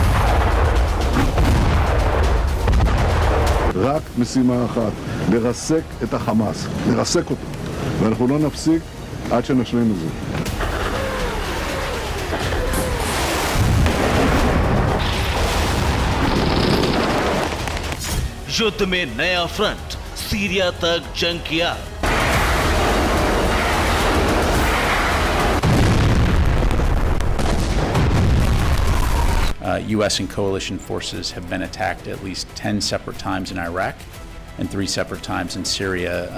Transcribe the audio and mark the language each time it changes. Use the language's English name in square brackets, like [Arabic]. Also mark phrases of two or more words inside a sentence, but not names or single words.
[Hebrew] רק משימה אחת, לרסק את החמאס, לרסק אותו, ואנחנו לא נפסיק עד שנשלים את זה. [Hindi] युद्ध में नया फ्रंट, सीरिया तक जंग किया। [English] U.S. and coalition forces have been attacked at least 10 separate times in Iraq and 3 separate times in Syria.